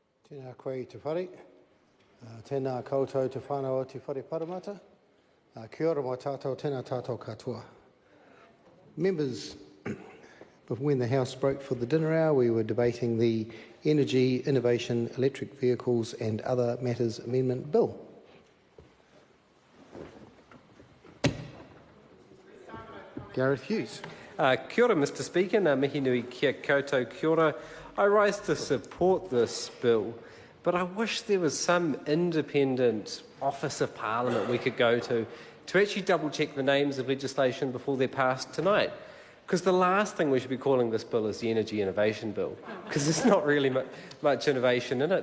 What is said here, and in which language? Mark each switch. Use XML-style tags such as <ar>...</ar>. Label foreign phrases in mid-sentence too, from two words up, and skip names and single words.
<mi>Tēnā koe te whare, tēnā koutou te whānau te whare paramata, kia ora mō tātou, tēnā tātou katoa.</mi> <en>Members, when the House broke for the dinner hour, we were debating the Energy, Innovation, Electric Vehicles and Other Matters Amendment Bill. Gareth Hughes.</en> <mi>Kia ora,</mi> <en>Mr Speaker,</en> <mi>nā mihi nui kia koutou kia ora.</mi> <en>I rise to support this bill, but I wish there was some independent office of Parliament we could go to actually double-check the names of legislation before they're passed tonight. Because the last thing we should be calling this bill is the Energy Innovation Bill, because there's not really much innovation in it.</en>